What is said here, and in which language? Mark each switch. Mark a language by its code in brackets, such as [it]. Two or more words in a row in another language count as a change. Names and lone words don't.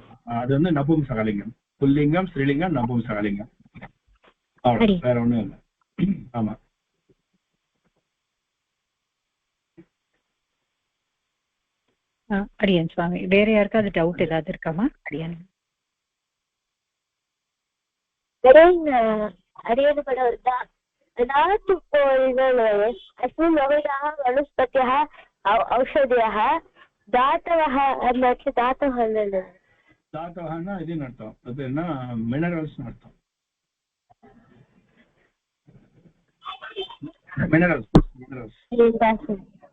[ta] அது வந்து நபும்சகலிங்கம், புல்லிங்கம் ஸ்ரீலிங்கம் நபும்சகலிங்கம், அவ்வளவு, வேற ஒண்ணும் இல்லை. ஆமா. அடியன் சுவாமி, வேற யாருக்காவது டவுட் ஏதாவது இருக்காமா? அடியன் [sa] वनस्पत्यः औषधयः दातवः [ta] தாத்தவஹன்னா இதுன்னு அர்த்தம். அது என்ன, மினரல்ஸ் அர்த்தம். மினரல்ஸ்